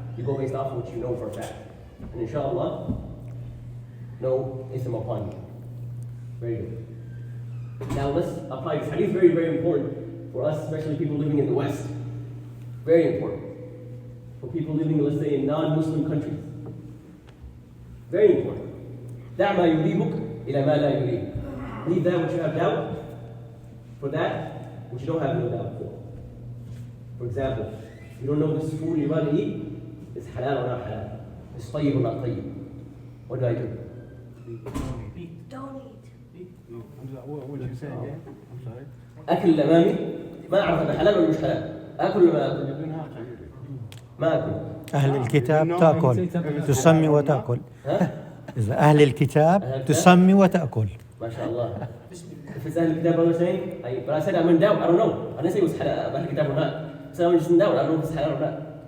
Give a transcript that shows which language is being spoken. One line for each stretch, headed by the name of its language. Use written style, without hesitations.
English: You go based off of what you know for a fact. And inshallah, no ism upon you. Very good. Now let's apply this hadith. Very, very important for us, especially people living in the West. Very important. For people living, let's say, in non-Muslim countries. Very important.
Arabic: دع ما يريبك إلى ما لا يريبك.
English: Leave that which you have doubt for that which you don't have no doubt for. For example, you don't know this food you're about to eat is halal or not halal. It's tayyib or not tayyib. What do I do? Don't eat. What would you say again? I'm sorry.
Arabic: أكل اللي أمامي ما أعرف هذا حلال ولا مش حلال. آكل ولا ما آكل؟ ما آكل. أهل الكتاب تأكل تسمي وتأكل. إذا أهل الكتاب تسمي وتأكل. ما شاء الله.
English: If it's أهل الكتاب what I'm saying, but I said I'm in doubt. I don't know. I didn't say it was halal, أهل الكتاب or not. So I'm just in doubt. I don't know if it's halal or not.